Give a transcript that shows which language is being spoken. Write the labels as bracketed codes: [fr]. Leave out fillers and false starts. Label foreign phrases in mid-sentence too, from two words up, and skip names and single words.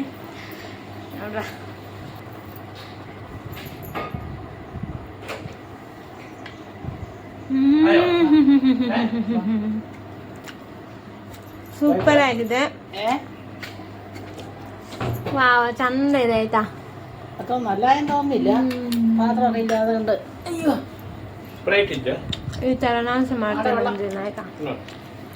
[kn] ನೋಡುವ, ಸೂಪರ್ ಆಗಿದೆ. ವಾವ್, ಚಂದ ಇದೆ ಆಯ್ತಾ. [ml] അതൊന്നല്ല എന്ന് തോന്നില്ല, മാത്രമൊക്കെ ഇല്ല അതുകൊണ്ട്. അയ്യോ, [kn] ಈ ತರ ನಾನು ಸಹ ಮಾಡ್ತೇನೆ ಒಂದಿನ ಆಯ್ತಾ.